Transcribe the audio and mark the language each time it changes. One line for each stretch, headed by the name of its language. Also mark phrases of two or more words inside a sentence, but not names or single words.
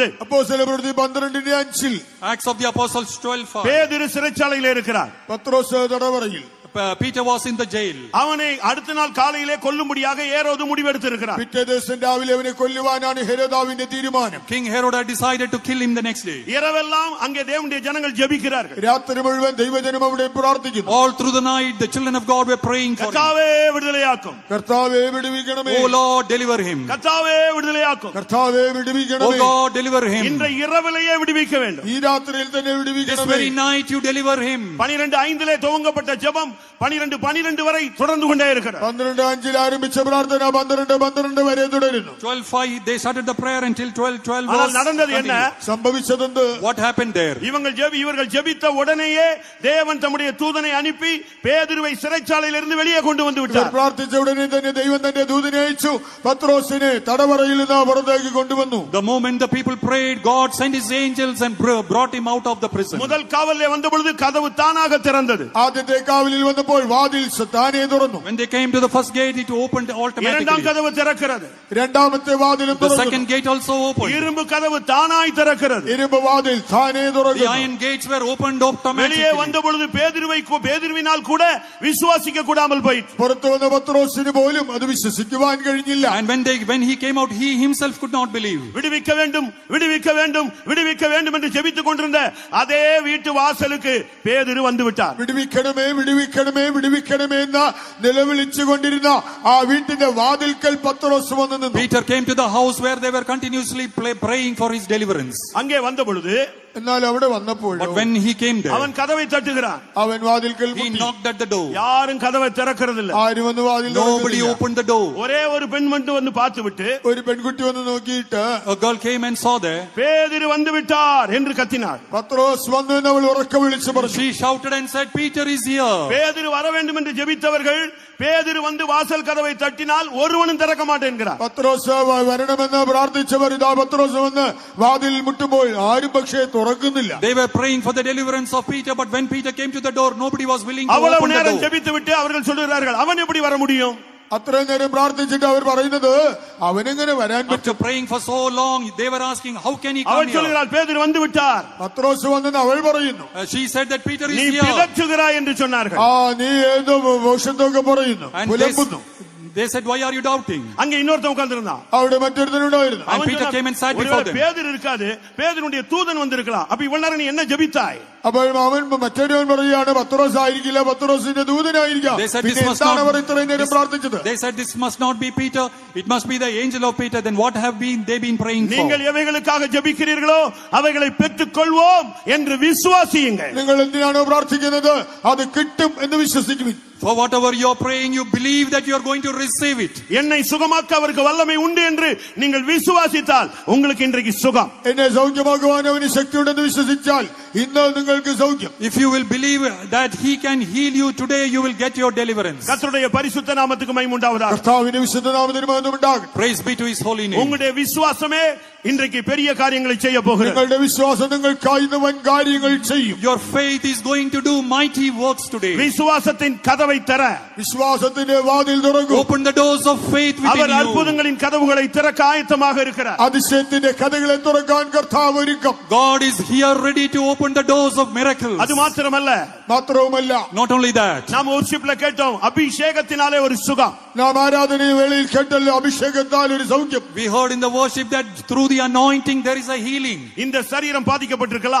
Malayalam: അപ്പോസ്തലപ്രവൃത്തി 12:5
English: Acts of the Apostles 12:5.
Tamil: பேதுரு சிறைச்சாலையிலே இருக்கிறார்.
Malayalam: പത്രോസ് തടവറയിൽ.
English: Peter was in the jail.
Tamil: அவனை அடுத்த நாள் காலையிலே கொல்லும்படியாக ஏரோது முடிவெடுத்திருக்கிறார்.
Malayalam: പിറ്റേ ദിവസം രാവിലെ അവനെ കൊല്ലുവാനാണ് ഹെരോദാവിന്റെ തീരുമാനം.
English: King Herod had decided to kill him the next day.
Tamil: இரவெல்லாம் அங்கே தேவனுடைய ஜனங்கள் ஜெபிக்கிறார்கள்.
Malayalam: രാത്രി മുഴുവൻ ദൈവജനം അവിടെ പ്രാർത്ഥിക്കുന്നു.
English: All through the night the children of God were praying for him.
Tamil: கர்த்தாவே விடுதலையாக்கும்,
Malayalam: കർത്താവേ വിടുവിക്കണമേ,
English: Oh Lord, deliver him.
Tamil: கர்த்தாவே விடுதலையாக்கும்,
Malayalam: കർത്താവേ
English: Oh
Malayalam: വിടുവിക്കണമേ,
English: God, deliver him.
Tamil: இன்ற இரவிலேயே விடுவிக்க வேண்டும்.
Malayalam: ഈ രാത്രിയിൽ തന്നെ
English: This
Malayalam: വിടുവിക്കണമേ.
English: very night you deliver him.
Tamil: 12:5 துவங்கப்பட்ட ஜெபம் 12:12 வரை தொடர்ந்து கொண்டே இருக்கிறது.
Malayalam: 12:5 ആരംഭിച്ച പ്രാർത്ഥന 12:12 വരെ തുടരുന്നു.
English: 12:5 they started the prayer until 12:12
Tamil: ஆனால்
English: was
Tamil: நடந்தது என்ன?
English: continued.
Malayalam: സംഭവിച്ചതെന്ത്?
English: What happened there?
Tamil: இவர்கள் ஜெபித்த உடனேயே தேவன் தம்முடைய தூதனை அனுப்பி பேதுருவை சிறைச்சாலையிலிருந்து வெளியே கொண்டு வந்து
Malayalam: ഇവർ
Tamil: விட்டார்.
Malayalam: പ്രാർത്ഥിച്ച ഉടനെ തന്നെ ദൈവം തന്റെ ദൂതനെ അയച്ചു, പത്രോസിനെ തടവറയിൽ നിന്ന് പുറത്തേക്ക് കൊണ്ടുവന്നു.
English: The moment the people prayed, God sent his angels and brought him out of the prison.
Tamil: முதல் காவலிலே வந்த பொழுது கதவு தானாக திறந்தது.
Malayalam: ആദ്യത്തെ കാവലിൽ വന്നപ്പോൾ വാതിൽ താനേ തുറന്നു.
English: When they came to the first gate, it opened automatically.
Tamil: இரண்டாம் கதவு திறக்கிறது.
Malayalam: രണ്ടാമത്തെ വാതിലും
English: The
Malayalam: തുറന്നു.
English: second gate also opened.
Tamil: இரும்பு கதவு தானாய் திறக்கிறது.
Malayalam: ഇരുമ്പ് വാതിൽ താനേ
English: The
Malayalam: തുറന്നു.
English: iron gates were opened
Tamil: வெளியே
English: automatically.
Tamil: வந்த பொழுது பேதுருவினால் கூட விசுவாசிக்க கூடாமல் போயிற்று.
Malayalam: പുറത്തു വന്ന പത്രോസിന് പോലും അത് വിശ്വസിക്കുവാൻ കഴിഞ്ഞില്ല.
English: And when he came out, he himself could not believe.
Tamil: விடுவிக்க வேண்டும் விடுவிக்க வேண்டும் விடுவிக்க வேண்டும் என்று ஜெபித்துக் கொண்டிருந்த அதே வீட்டு வாசலுக்கு பேதுரு வந்து விட்டார்.
Malayalam: വിടുവിക്കണമേ വിടുവിക്കണമേ വിടുവിക്കണമേ എന്ന നിലവിളിച്ചുകൊണ്ടിരുന്ന ആ വീട്ടിന്റെ വാതിൽക്കൽ പത്രോസ് വന്നു നിന്നു.
English: Peter came to the house where they were continuously praying for his deliverance.
Tamil: அங்கே வந்த பொழுது
Malayalam: എന്നാൽ അവിടെ വന്നപ്പോൾ
English: But when he came there,
Tamil: அவன் கதவை தட்டுகிறான்.
Malayalam: അവൻ വാതിൽക്കൽ
English: he
Malayalam: മുട്ടി.
English: knocked at the door.
Tamil: யாரும் கதவை திறக்கிறதில்லை.
Malayalam: ആരും വന്ന് വാതിൽ
English: Nobody
Malayalam: തുറക്കുന്നില്ല.
English: opened the door.
Tamil: ஒரே ஒரு பெண் மட்டும் வந்து பார்த்து விட்டு
Malayalam: ഒരു പെൺകുട്ടി വന്ന് നോക്കിയിട്ട്
English: A girl came and saw there.
Tamil: பேதுரு வந்து விட்டார் என்று கத்தினார்.
Malayalam: പത്രോസ് വന്നു എന്ന് അവൾ ഉറക്കെ വിളിച്ചു പറഞ്ഞു.
English: She shouted and said, Peter is here.
Tamil: பேதுரு வர வேண்டும் என்று ஜெபித்தவர்கள் பேதுரு வந்து வாசல் கதவை தட்டினால் ஒருவனும் திறக்க மாட்டேன்கிறார்.
Malayalam: പത്രോസ് വരണമെന്ന് പ്രാർത്ഥിച്ചവർ ഇതാ പത്രോസ് വന്ന് വാതിൽ മുട്ടുമ്പോൾ ആരും പക്ഷേ തുറക്കുന്നില്ല.
English: They were praying for the deliverance of Peter, but when Peter came to the door, nobody was willing to
Tamil: அவ்வளவு
English: open the
Tamil: நேரம்
English: door.
Tamil: ஜெபித்து விட்டு அவர்கள் சொல்கிறார்கள், அவன் எப்படி வர முடியும்?
Malayalam: അത്രയും നേരം പ്രാർത്ഥിച്ചിട്ട് അവർ പറയുന്നത് അവനെങ്ങനെ വരാൻ
English: After
Malayalam: പറ്റും?
English: praying for so long, they were asking, how can he come
Tamil: அவள்
English: here?
Tamil: சொல்கிறாள், பேதுரு வந்து விட்டார்.
Malayalam: പത്രോസ് വന്നെന്ന് അവൾ പറയുന്നു.
English: She said that Peter is
Tamil: நீ
English: here.
Tamil: பிதற்றுகிறாய் என்று சொன்னார்கள்.
Malayalam: നീ ഏതോ മോശത്തൊക്കെ പറയുന്നു,
English: And
Malayalam: പുലമ്പുന്നു.
English: They said, why are you doubting?
Tamil: அங்க இன்னொருத்தன் உட்கார்ந்திருந்தான்.
Malayalam: അവിടെ മറ്റൊരുത്തനുണ്ടായിരുന്നു.
English: And Peter came and sat before them.
Tamil: பேதுரு இருக்காது, பேதுருடைய தூதன் வந்திருக்கலாம். அப்ப இவ்வளவு நேரம் நீ என்ன ஜெபித்தாய்?
Malayalam: അപ്പോൾ അവൻ മറ്റൊരുവൻ പറയുകയാണ് പത്രോസ് ആയിരിക്കില്ല, പത്രോസിന്റെ ദൂതനായിരിക്കാം. പിന്നെ എന്താണ് അവർ ഇത്രയും നേരം പ്രാർത്ഥിച്ചത്?
English: They said this must not be Peter, it must be the angel of Peter. Then what have they been praying for?
Tamil: நீங்கள் எவைகளுக்காக ஜெபிக்கிறீர்களோ அவைகளை பெற்றுக்கொள்வோம் என்று விசுவாசியுங்கள்.
Malayalam: നിങ്ങൾ എന്തിനാണോ പ്രാർത്ഥിക്കുന്നത് അത് കിട്ടും എന്ന് വിശ്വസിക്കുവിൻ.
English: For whatever you are praying, you believe that you are going to receive it.
Tamil: என்னை சுகமாக்க அவருக்கு வல்லமை உண்டு என்று நீங்கள் விசுவாசித்தால் உங்களுக்கு இன்றைக்கு சுகம்.
Malayalam: എന്നെ സൗഖ്യമാക്കുവാൻ അവന് ശക്തിയുണ്ടെന്ന് വിശ്വസിച്ചാൽ ഇന്ന് നിങ്ങൾക്ക് സൗഖ്യം.
English: If you will believe that he can heal you today, you will get your deliverance.
Tamil: கர்த்தருடைய பரிசுத்த நாமத்துக்கு மகிமை உண்டாவதாக.
Malayalam: കർത്താവിന്റെ വിശുദ്ധ നാമത്തിന് മഹത്വം ഉണ്ടാകട്ടെ.
English: Praise be to his holy name.
Tamil: உங்களுடைய விசுவாசமே இன்றைக்கு பெரிய காரியங்களை செய்ய போகிறது.
Malayalam: നിങ്ങളുടെ വിശ്വാസം നിങ്ങൾക്കായി വൻ കാര്യങ്ങൾ ചെയ്യും.
English: Your faith is going to do mighty works today.
Tamil: விசுவாசத்தின் கதவை தர,
Malayalam: വിശ്വാസത്തിന്റെ വാതിൽ തുറക്കൂ.
English: Open the doors of faith within
Tamil: அவர்
English: you.
Tamil: அற்புதங்களின் கதவுகளை திறக்க ஆயத்தமாக இருக்கிறார்.
Malayalam: അതിശയത്തിന്റെ കഥകളെ തുറക്കാൻ കർത്താവ് ഒരുക്കം.
English: God is here ready to open the doors of miracles.
Tamil: அது மாத்திரமல்ல,
Malayalam: മാത്രവുമല്ല,
English: Not only that,
Tamil: நாம் worshipல கேட்டோம், அபிஷேகத்தினாலே ஒரு சுகம்.
Malayalam: നാം ആരാധന വേളയിൽ കേട്ടല്ലോ അഭിഷേകത്താൽ ഒരു സൗഖ്യം.
English: we heard in the worship that through the anointing there is a healing.
Tamil: இந்த சரீரம் பாதிக்கப்பட்டிருக்கலாம்,